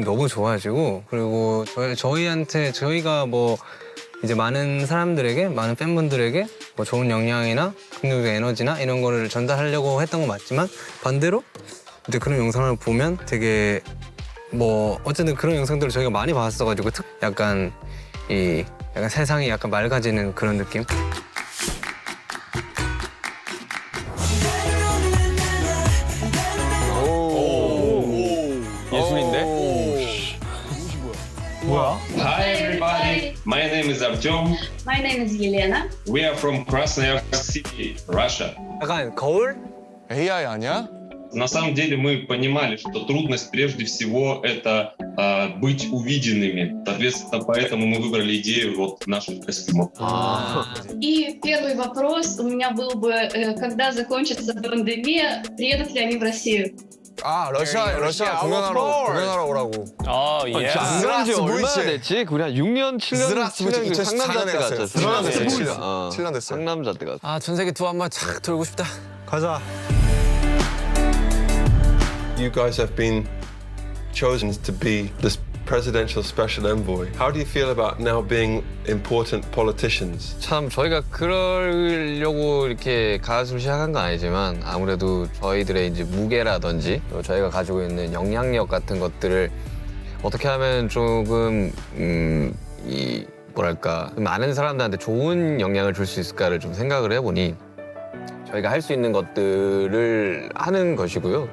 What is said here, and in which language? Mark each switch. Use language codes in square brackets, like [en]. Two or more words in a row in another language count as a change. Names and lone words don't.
[ko] 너무 좋아지고 그리고 저희가 뭐 이제 많은 사람들에게 많은 팬분들에게 뭐 좋은 영향이나 긍정적 에너지나 이런 거를 전달하려고 했던 건 맞지만 반대로 이제 그런 영상을 보면 되게 뭐 어쨌든 그런 영상들을 저희가 많이 봤어가지고 약간 세상이 약간 맑아지는 그런 느낌. [en] Hi everybody, my name is Artyom. My name is Елена. We are from Krasnoyarsk City, Russia. [ko] 약간 거울? AI 아니야? [ru] На самом деле мы понимали, что трудность прежде всего это быть увиденными. Соответственно, поэтому мы выбрали идею вот наших костюмов. И первый вопрос у меня был бы, когда закончится пандемия, приедут ли они в Россию? [ko] 아, 러시아 공연하러 오라고. 예. 안 간 지 얼마나 됐지? 우리 한 6년, 7년, 7년 상남자 때 갔죠. 7년 됐어요. 상남자 때 갔죠. 아, 전 세계 투어 한번 착 돌고 싶다. 가자. [en] You guys have been chosen to be this presidential special envoy. How do you feel about now being important politicians? [ko] 참 저희가 그러려고 이렇게 가수를 시작한 건 아니지만 아무래도 저희들의 이제 무게라든지 또 저희가 가지고 있는 영향력 같은 것들을 어떻게 하면 조금 이 뭐랄까 많은 사람들한테 좋은 영향을 줄 수 있을까를 좀 생각을 해보니 저희가 할 수 있는 것들을 하는 것이고요.